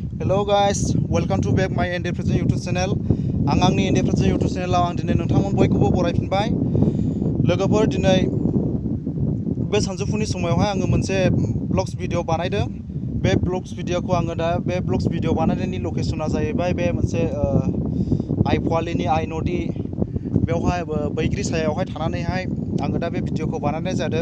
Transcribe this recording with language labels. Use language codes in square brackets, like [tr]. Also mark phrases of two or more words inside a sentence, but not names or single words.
[en] Hello guys, welcome to back my India Present YouTube channel. [brx] आंनि India Present YouTube channel आव आं दिनै नोंथांमोन बयखौबो बरायफिनबाय। लोगोफोर दिनै बे सानजौफुनि समावहाय आङो मोनसे [en] vlogs video [brx] बानायदों। बे [en] vlogs videoखौ [brx] आङो दा बे [en] vlogs video [brx] बानायनायनि लकेशना जाहैबाय बे मोनसे आइफवालिनि आइ नदि बेवहाय बैग्रि सायावहाय थानानैहाय आङो दा बे भिडिअखौ बानायनाय जादों।